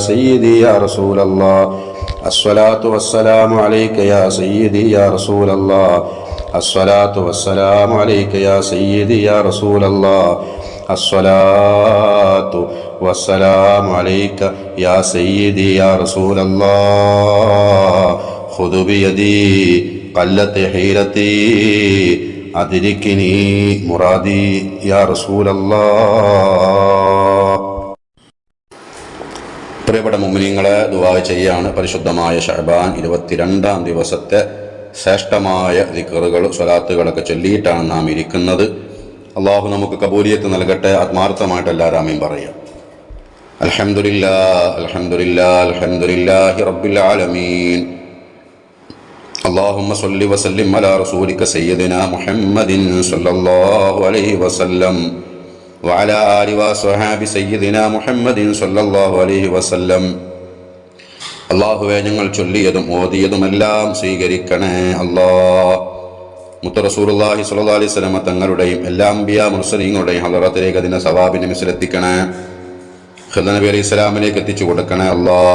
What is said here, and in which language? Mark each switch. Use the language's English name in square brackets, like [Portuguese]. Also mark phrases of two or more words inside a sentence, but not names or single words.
[Arabic] سيدي يا رسول الله الصلاة والسلام عليك يا سيدي يا رسول الله الصلاة والسلام عليك يا سيدي يا رسول الله الصلاة والسلام عليك يا سيدي يا رسول الله خذ بيدي قلت حيلتي أدركني مرادي يا رسول الله. [Malayalam] പ്രിയപ്പെട്ട മുഅ്മിനീങ്ങളെ, ദുആ ചെയ്യാണ്. പരിശുദ്ധമായ ശഅബാൻ 22-ാം ദിവസത്തെ ശ്രേഷ്ഠമായ ദിക്റുകൾ സ്വലാത്തുകളൊക്കെ ചൊല്ലിയിട്ടാണ് നാം ഇരിക്കുന്നത്. അള്ളാഹു നമുക്ക് കബൂലിയത്ത് നൽകട്ടെ. ആത്മാർത്ഥമായിട്ട് എല്ലാവരും ആമീൻ പറയാം. [Arabic] الحمد لله الحمد لله الحمد لله رب العالمين. اللهم صل وسلم على رسولك سيدنا محمد صلى الله عليه وسلم وعلى آله وصحابه سيدنا محمد صلى الله عليه وسلم. [Malayalam] അള്ളാഹുവേ, ഞങ്ങൾ ചൊല്ലിയതും ഓതിയതുമെല്ലാം സ്വീകരിക്കണേ അല്ലാഹ്. മുത്ത് [Arabic] رسول الله صلى الله عليه وسلم [Malayalam] തങ്ങളുടെയും എല്ലാ അംബിയാ മുർസലീങ്ങളുടെയും ഹളറത്തിലേക്ക് അതിനെ സവാബിനെ മിസ്ലെത്തിക്കണേ. ഖിദ്ർ നബി അലൈഹി സ്വലാമിലേക്ക് എത്തിച്ചു കൊടുക്കണേ അല്ലാഹ്.